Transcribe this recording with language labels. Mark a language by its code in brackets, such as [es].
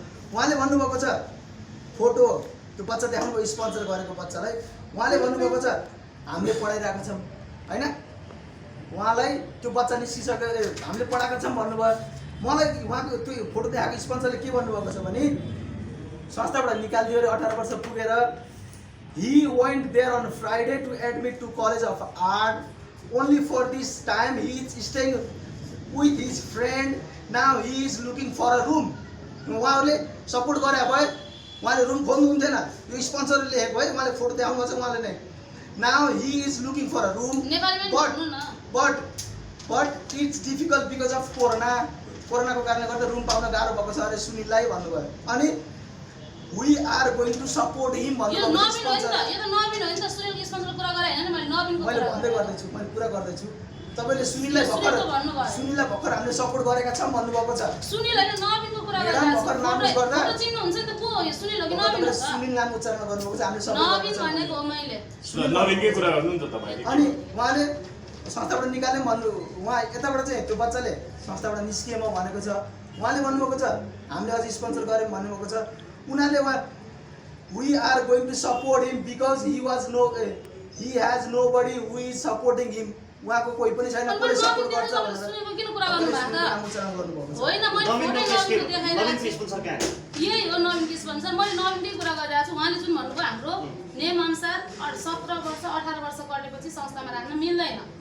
[ne] उहाँले भन्नुभएको छ फोटो त्यो बच्चा देखाउनु स्पोन्सर गरेको बच्चालाई उहाँले भन्नुभएको छ हामीले पढाइरहेको छौँ होइन। उहाँलाई त्यो बच्चा निस्किसक्यो, हामीले पढाएको छौँ भन्नुभयो। मलाई उहाँको त्यो फोटो देखाएको स्पोन्सरले के भन्नुभएको छ भने संस्थाबाट निकालिदियो अरे 18 वर्ष पुगेर। [en] He went there on Friday to admit to College of Art. Only for this time he is staying with his friend. Now he is looking for a room. [ne] उहाँहरूले सपोर्ट गरे भए उहाँले रुम खोल्नु हुन्थेन। यो स्पोन्सरले लेखेको है, उहाँले फोटो देखाउनु छ उहाँले नै। [en] Now he is looking for a room. But it's difficult because of Corona. [ne] कोरोनाको कारणले गर्दा रुम पाउन गाह्रो भएको छ अरे सुनिललाई भन्नुभयो। अनि [en] we are going to support him [ne] भन्नुभयो। यो नवीन हो नि त, यो त नवीन हो नि त। सुनिलको स्पोन्सरको कुरा गरे हैन नि, मैले नवीनको कुरा भन्दै गर्दैछु, मैले कुरा गर्दैछु। तपाईले सुनिललाई भर्खर हामीले सपोर्ट गरेका छौं भन्नुभएको छ। सुनिल हैन नवीनको कुरा गरिरहेको छु। फोटो चिन्नु हुन्छ नि त, को हो यो सुनिल हो कि नवीन हो त? सुनिल नाम उच्चारण गर्नुभएको छ, हामीले सपोर्ट नवीन भनेको हो मैले। नवीनकै कुरा गर्नु नि त तपाईले। अनि उहाँले संस्थाबाट निकाल्ने भन्नु, उहाँ यताबाट चाहिँ त्यो बच्चाले संस्थाबाट निस्किए म भनेको छ। उहाँले भन्नुभएको छ हामीले अझै स्पोन्सर गर्यौं भन्नुभएको छ। [en] उनीहरूले we are going to support him because he has nobody who is supporting him. [ne] उहाँको कोही पनि छैन, कोही सपोर्ट गर्छ भनेर सुनेको किन कुरा गर्नु भएको त? होइन मैले फोटो नवीनको देखाइरहेको छु। यही हो नवीनको स्पोन्सर। मैले नवीनकै कुरा गरिरहेको छु। उहाँले जुन भन्नुभयो हाम्रो नियम अनुसार 17 वर्ष 18 वर्ष कटेपछि संस्थामा राख्न मिल्दैन।